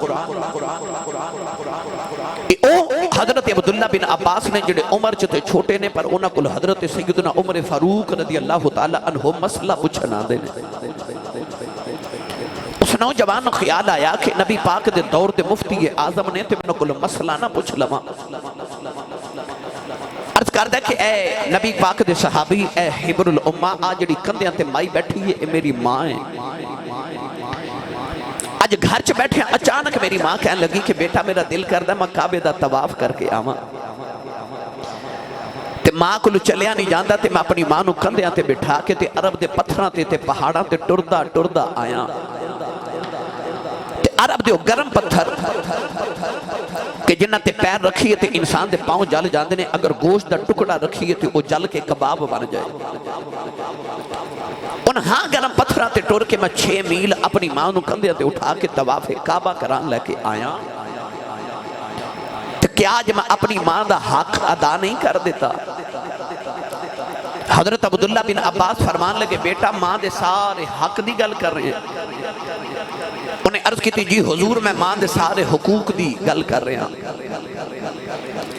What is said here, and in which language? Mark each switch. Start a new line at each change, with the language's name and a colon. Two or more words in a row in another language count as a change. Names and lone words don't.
Punjabi: حضرت عبداللہ بن عباس نے جڑے عمر چتے چھوٹے نے پر انہاں کل حضرت سیدنا عمر فاروق
Arabic: رضی اللہ تعالی عنہ
Punjabi: مسئلہ پوچھنا دے اس نوجوان خیال آیا کہ نبی پاک دے دور دے مفتی اعظم نے تے میں کوئی مسئلہ نہ پوچھ لواں. عرض کردہ کہ اے نبی پاک دے صحابی اے حبر الامہ آ جڑی کندیاں تے مائی بیٹھی ہے اے میری ماں ہے. آج گھر چ بیٹھے اچانک میری ماں کہنے لگی کہ بیٹا میرا دل کردہ میں کعبے دا طواف کر کے آواں. تے ماں کو چلیا نہیں جاندا تے میں اپنی ماں نو کندیاں تے بٹھا کے تے عرب دے پتھراں تے پہاڑاں تے ٹردا آیا. تے عرب دے گرم پتھر کہ جنہ تے پیر رکھیے تے انسان دے پاؤں جل جاندے نے, اگر گوشت دا ٹکڑا رکھیے تے وہ جل کے کباب بن جائے. انہاں گرم پتھراں تے ٹر کے میں 6 میل اپنی ماں نو کندیاں تے اٹھا کے طواف کعبہ کران لے کے آیا. کہ آج میں اپنی ماں دا حق ادا نہیں کر دیتا. حضرت عبداللہ بن عباس فرمان لگے بیٹا ماں دے سارے حق دی گل کر رہے ہیں. انہیں عرض کی تھی جی حضور میں ماں دے سارے حقوق دی گل کر رہے ہیں.